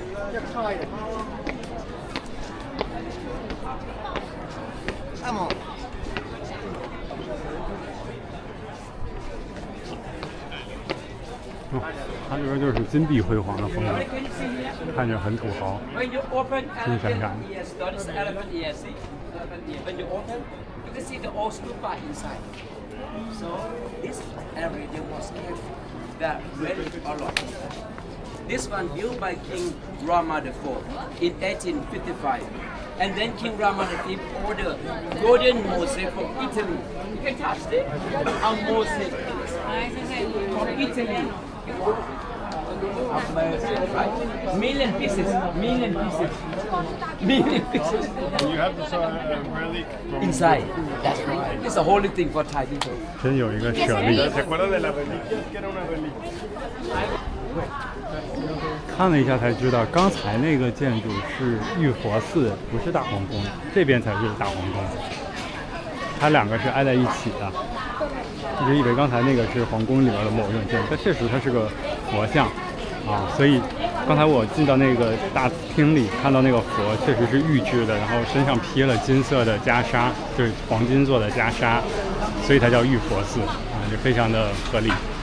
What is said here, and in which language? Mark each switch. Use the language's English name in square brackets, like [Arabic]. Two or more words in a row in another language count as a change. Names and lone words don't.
[Chinese] 它这边就是金碧辉煌的风格，看着很土豪，金闪闪的。 [English] You can see the old stupa inside. So this area there was kept that really a lot. This one built by King Rama IV in 1855. And then King Rama V ordered golden mosaic from Italy. You can touch it. A mosaic from Italy. Right? Million pieces. And you have this relic from Inside. That's right. It's a holy thing for Thai people. [Chinese] 真有一个舍利。 [Spanish] ¿Se acuerda de las reliquias? Que era una reliquia. [Chinese] 看了一下才知道，刚才那个建筑是玉佛寺，不是大皇宫，这边才是大皇宫。它2个是挨在一起的。一直以为刚才那个是皇宫里面的某一种建筑，但确实它是个佛像啊，所以刚才我进到那个大厅里，看到那个佛确实是玉制的，然后身上披了金色的袈裟，就是黄金做的袈裟，所以它叫玉佛寺啊，就非常的合理。